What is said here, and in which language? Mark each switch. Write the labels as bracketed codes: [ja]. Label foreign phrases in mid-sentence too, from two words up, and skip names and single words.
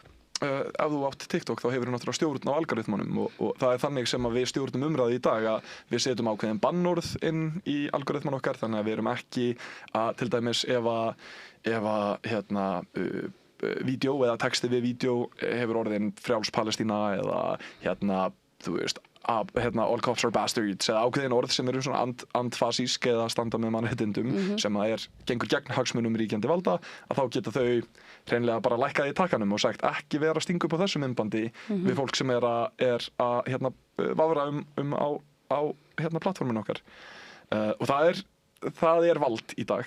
[is] Ef þú átt TikTok þá hefur þú náttúrulega stjórn á algoritmunum og það er þannig sem að við stjórnum umræði í dag að við setjum ákveðin bannorð inn í algoritmun okkar þannig að við erum ekki að til dæmis ef vídeo eða texti við vídeo hefur orðin frjáls Palestína eða þú veist [en] all cops are bastards [is] eða ákveðin orð sem eru svona andfasísk eða standa með mannréttindum sem að gengur gegn hagsmunum ríkjandi valda að þá geta þau hreinlega bara lækkað í takkanum og sagt ekki vera að stinga upp á þessu myndbandi við fólk sem er að vafra á plattforminu okkar og það er það er vald í dag.